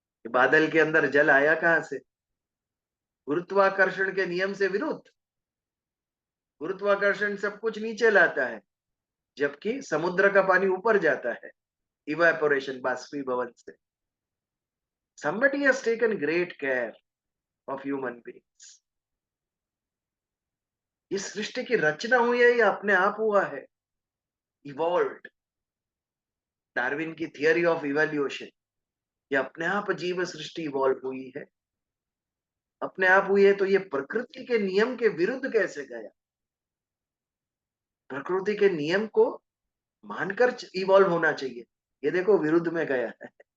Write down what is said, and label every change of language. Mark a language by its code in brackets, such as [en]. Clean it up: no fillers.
[hi] बादल के अंदर जल आया कहां से? गुरुत्वाकर्षण के नियम से विरुद्ध। गुरुत्वाकर्षण सब कुछ नीचे लाता है, जबकि समुद्र का पानी ऊपर जाता है, इवेपोरेशन, बाष्पीभवन से। [en] Somebody has taken great care of human beings. [hi] इस सृष्टि की रचना हुई है या अपने आप हुआ है? इवॉल्व्ड। डार्विन की थियरी ऑफ इवोल्यूशन, ये अपने आप जीव सृष्टि इवॉल्व हुई है, अपने आप हुई है। तो ये प्रकृति के नियम के विरुद्ध कैसे गया? प्रकृति के नियम को मानकर इवॉल्व होना चाहिए, ये देखो विरुद्ध में गया है।